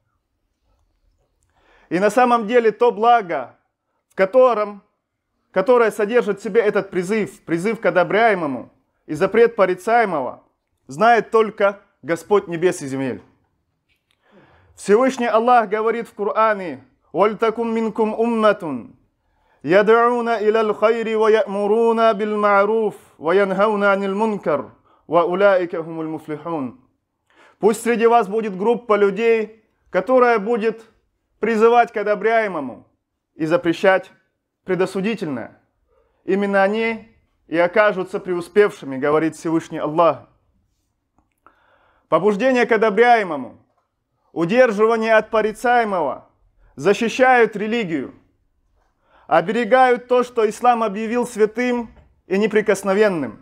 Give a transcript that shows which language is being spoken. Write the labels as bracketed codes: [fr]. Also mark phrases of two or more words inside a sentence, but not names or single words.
[ru] И на самом деле то благо, которое содержит в себе этот призыв к одобряемому и запрет порицаемого, знает только Господь небес и земель. Всевышний Аллах говорит в Коране: [ar] «ولتكن منكم أمة يدعون إلى الخير ويأمرون بالمعروف وينهون عن المنكر وأولئك هم المفلحون». [ru] Пусть среди вас будет группа людей, которая будет призывать к одобряемому и запрещать предосудительное. Именно они и окажутся преуспевшими, говорит Всевышний Аллах. Побуждение к одобряемому, удерживание от порицаемого защищают религию, оберегают то, что ислам объявил святым и неприкосновенным.